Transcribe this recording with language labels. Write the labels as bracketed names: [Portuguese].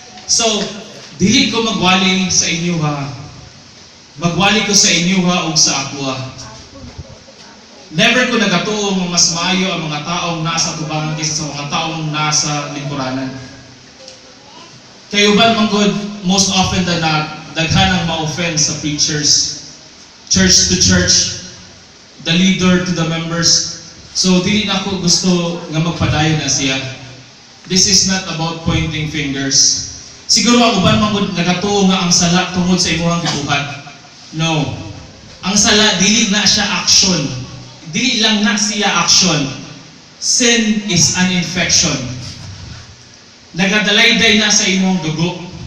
[Cebuano] So, dili ko magwali sa inyo ha. Magwali ko sa inyo ha ug sa ako ha. Never ko nagatuo nga mas maayo ang mga taong nasa tubangan kaysa sa mga taong nasa lingkuranan. Kayo ba manggod, [English] most often than not, [Cebuano] daghan ang ma-offend sa preachers, [English] church to church, the leader to the members. [Cebuano] So, dili na ako gusto nga magpadayon na siya. [English] This is not about pointing fingers. [Cebuano] Siguro ang uban manggod nagatuo nga ang sala tungod sa imong gibuhat. No. Ang sala dili na siya action. Dili lang na siya action. [English] Sin is an infection. [Cebuano] Nagadalay-day na sa imong dugo.